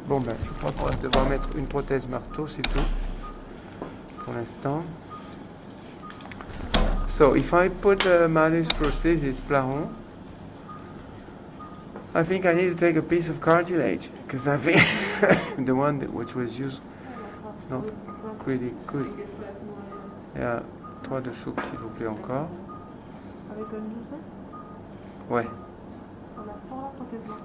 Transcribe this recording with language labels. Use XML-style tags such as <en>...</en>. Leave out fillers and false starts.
<fr>Bon ben, je crois qu'on va devoir mettre une prothèse marteau, c'est tout pour l'instant.</fr> <en>So if I put a Malleus prosthesis plaron, I think I need to take a piece of cartilage because I think the one which was used is not really good.</en> <fr>Yeah, 3 de chouk s'il vous plaît encore. Avec une douzaine? Ouais. On la sort la prothèse marteau.</fr>